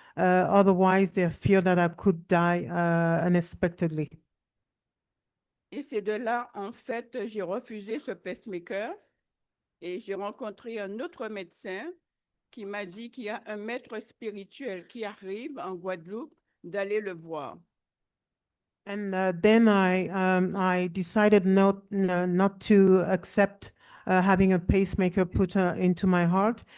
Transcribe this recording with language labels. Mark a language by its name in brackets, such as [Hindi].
[English] Otherwise, they fear that I could die unexpectedly. [French] Et c'est de là, en fait, j'ai refusé ce pacemaker et j'ai rencontré un autre médecin qui m'a dit qu'il y a un maître spirituel qui arrive en Guadeloupe, d'aller le voir. [English] And then I decided not to accept having a pacemaker put into my heart.